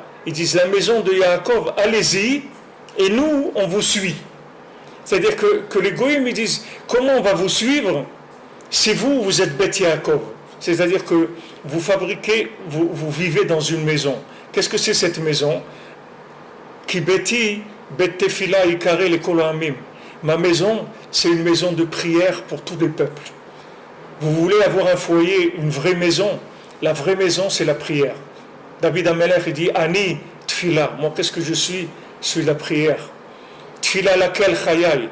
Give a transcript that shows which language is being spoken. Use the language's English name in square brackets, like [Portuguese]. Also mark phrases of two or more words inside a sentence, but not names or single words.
[French] Ils disent, la maison de Yaakov, allez-y, et nous, on vous suit. C'est-à-dire que les goïms, ils disent, comment on va vous suivre si vous êtes Bet Yaakov? C'est-à-dire que vous vivez dans une maison. Qu'est-ce que c'est cette maison? [Hebrew] כי ביתי בית תפילה יקרא לכל העמים. [French] Ma maison, c'est une maison de prière pour tous les peuples. Vous voulez avoir un foyer, une vraie maison? La vraie maison, c'est la prière. David Amelech, il dit [Hebrew] אני תפילה. [French] Moi, qu'est-ce que je suis? Je suis la prière. [Hebrew] תפילה לאל חיי.